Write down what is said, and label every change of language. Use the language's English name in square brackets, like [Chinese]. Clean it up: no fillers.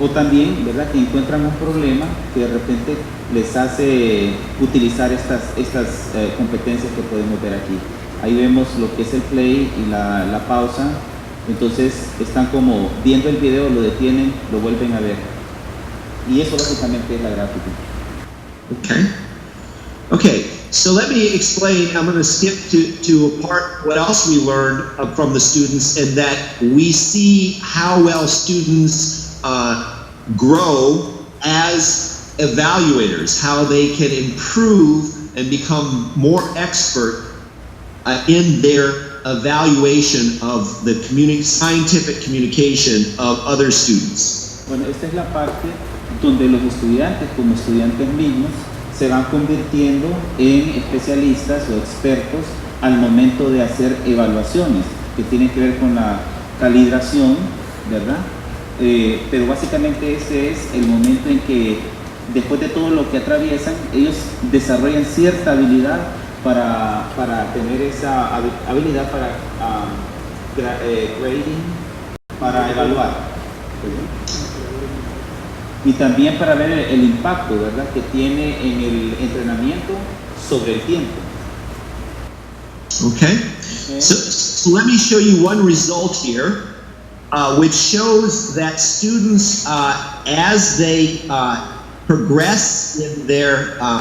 [Spanish] O también, ¿verdad?, que encuentran un problema que de repente les hace utilizar estas competencias que podemos ver aquí. Ahí vemos lo que es el play y la pausa. Entonces están como viendo el video, lo detienen, lo vuelven a ver. Y eso básicamente es la gráfica. [English] Okay, so let me explain. I'm going to skip to a part what else we learned from the students, and that we see how well students grow as evaluators, how they can improve and become more expert in their evaluation of the scientific communication of other students. [Spanish] Bueno, esta es la parte donde los estudiantes, como estudiantes mismos, se van convirtiendo en especialistas o expertos al momento de hacer evaluaciones que tienen que ver con la calibración, ¿verdad? Pero básicamente ese es el momento en que, después de todo lo que atraviesan, ellos desarrollan cierta habilidad para tener esa habilidad para grading, para evaluar. Y también para ver el impacto, ¿verdad?, que tiene en el entrenamiento sobre el tiempo. [English] Okay. So let me show you one result here, which shows that students, as they progress in their,